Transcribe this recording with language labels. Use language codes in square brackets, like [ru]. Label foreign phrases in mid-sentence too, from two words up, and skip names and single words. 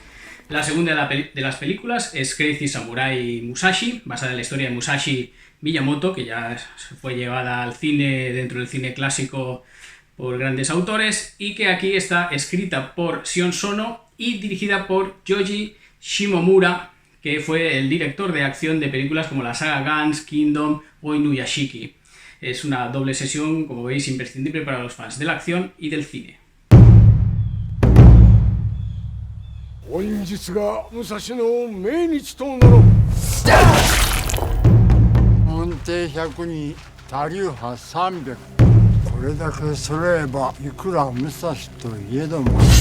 [es] La segunda de las películas es Crazy Samurai Musashi, basada en la historia de Musashi Miyamoto, que ya fue llevada al cine dentro del cine clásico por grandes autores, y que aquí está escrita por Sion Sono y dirigida por Yoji Shimomura, que fue el director de acción de películas como la saga Guns, Kingdom o Inuyashiki. Es una doble sesión, como veis, imprescindible para los fans de la acción y del cine. [ja] 本日が武蔵の命日となろう。門弟100人、他流派300。これだけ揃えばいくら武蔵といえども。